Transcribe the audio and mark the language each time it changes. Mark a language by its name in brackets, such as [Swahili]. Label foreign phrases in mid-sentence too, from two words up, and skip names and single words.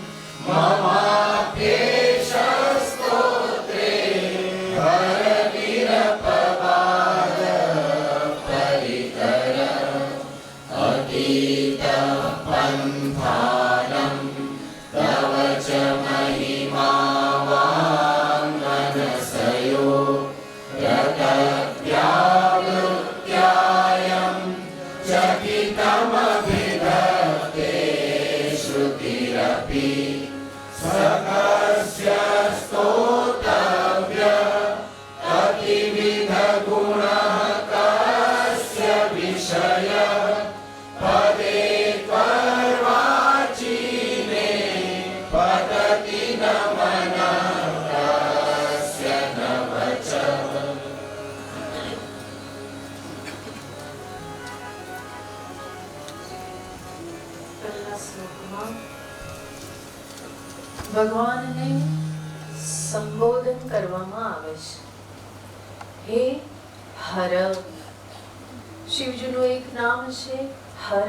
[Sanskrit] મમાપ્યેષ સ્તોત્રે હરવિરપવાદ પરિકર અતીત પંથાનં તવ ચ મહિમાવાંગનસયો રતવ્યાવૃત્યાયં ચકિતમભિધત્તે શ્રુતિરપि सकस्य स्तोतव्य अतिविध गुणः कस्य विषय पदे त्वर्वाचीने पतति न मनः कस्य न वचः. [Gujarati] પહેલા શ્લોકમાં ભગવાનને સંબોધન કરવામાં આવે છે. હે હર. શિવજીનું એક નામ છે હર.